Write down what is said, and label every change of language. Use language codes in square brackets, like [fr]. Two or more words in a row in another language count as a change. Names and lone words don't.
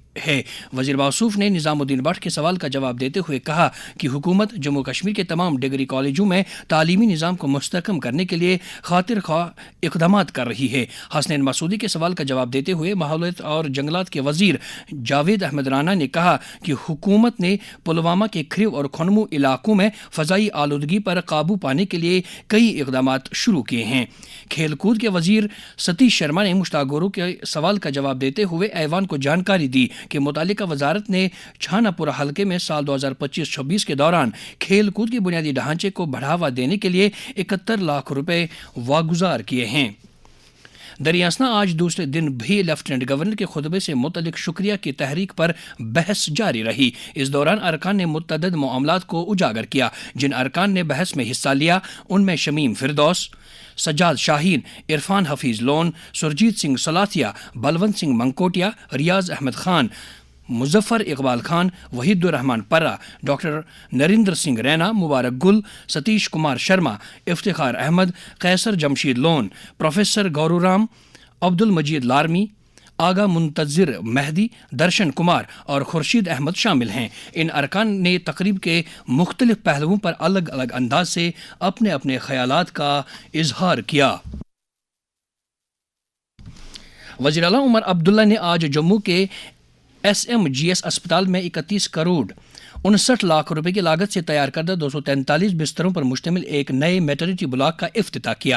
[ur] وزیر موصوف نے نظام الدین بٹ کے سوال کا جواب دیتے ہوئے کہا کہ حکومت جموں کشمیر کے تمام ڈگری کالجوں میں تعلیمی نظام کو مستحکم کرنے کے لیے خاطر خواہ اقدامات کر رہی ہے۔ حسنین مسعودی کے سوال کا جواب دیتے ہوئے ماحولیات اور جنگلات کے وزیر جاوید احمد رانا نے کہا کہ حکومت نے پلوامہ کے کھریو اور کھنمو علاقوں میں فضائی آلودگی پر قابو پانے کے لیے کئی اقدامات شروع کیے ہیں۔ کھیل کود کے وزیر ستیش شرما نے مشتاق گورو کے سوال کا جواب دیتے ہوئے ایوان کو جانکاری دی کہ متعلقہ وزارت نے چھانا پورہ حلقے میں سال 2025-26 کے دوران کھیل کود کے بنیادی ڈھانچے کو بڑھاوا دینے کے لیے 71 لاکھ روپے واگزار کیے ہیں۔ دریاسنا آج دوسرے دن بھی لیفٹیننٹ گورنر کے خطبے سے متعلق شکریہ کی تحریک پر بحث جاری رہی۔ اس دوران ارکان نے متعدد معاملات کو اجاگر کیا۔ جن ارکان نے بحث میں حصہ لیا ان میں شمیم فردوس، سجاد شاہین، عرفان حفیظ لون، سرجیت سنگھ سلاتھیہ، بلونت سنگھ منکوٹیا، ریاض احمد خان، مظفر اقبال خان، وحید الرحمان پرہ، ڈاکٹر نریندر سنگھ رینا، مبارک گل، ستیش کمار شرما، افتخار احمد، قیصر جمشید لون، پروفیسر گورو رام، عبد المجید لارمی، آغا منتظر مہدی، درشن کمار اور خورشید احمد شامل ہیں۔ ان ارکان نے تقریب کے مختلف پہلوؤں پر الگ الگ انداز سے اپنے اپنے خیالات کا اظہار کیا۔ وزیر اعلیٰ عمر عبداللہ نے آج جموں کے SMGS اسپتال میں 31 کروڑ 59 لاکھ روپے کی لاگت سے تیار کردہ 243 بستروں پر مشتمل ایک نئے [en] maternity block [ur] کا افتتاح کیا۔